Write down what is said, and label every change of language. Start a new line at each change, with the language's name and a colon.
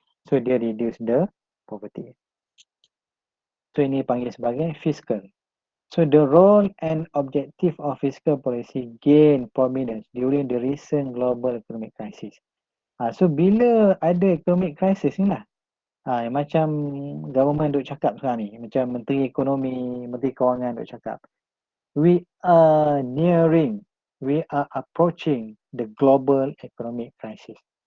English: So dia reduce the poverty.
Malay: So ini panggil sebagai fiscal.
English: So the role and objective of fiscal policy gain prominence during the recent global economic crisis.
Malay: So bila ada economic crisis ni lah, yang macam government duk cakap sekarang ni, macam Menteri Ekonomi, Menteri Kewangan duk cakap,
English: we are nearing, we are approaching the global economic crisis.